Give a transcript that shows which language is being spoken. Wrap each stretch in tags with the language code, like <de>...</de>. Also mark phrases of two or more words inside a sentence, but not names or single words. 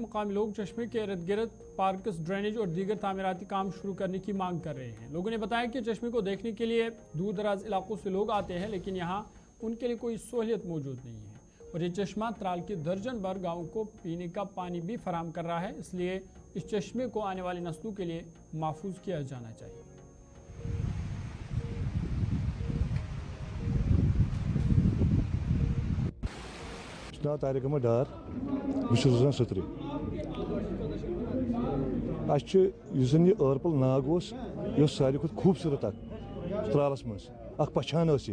<ur>مقامی لوگ چشمے کے ارد گرد پارکس, ڈرینیج اور دیگر تعمیراتی کام شروع کرنے کی مانگ کر رہے ہیں. لوگوں نے بتایا کہ چشمے کو دیکھنے کے لیے دور دراز علاقوں سے لوگ آتے ہیں لیکن یہاں ان کے لیے کوئی سہولت موجود نہیں ہے. اور یہ چشمہ ترال کے درجن بھر گاؤں کو پینے کا پانی بھی فراہم کر رہا ہے, اس لیے اس چشمے کو آنے والی نسلوں کے لیے محفوظ کیا جانا چاہیے.</ur> <ks>ناو طارق احمد ڈار, بہٕ چھُس روزان سترِ. اَسہِ یُس زن یہِ ٲرپل ناگ اوس یہِ اوس ساروی کھۄتہٕ خوٗبصوٗرت اکھ ترالس منٛز, اکھ پہچان ٲس یہِ.</ks>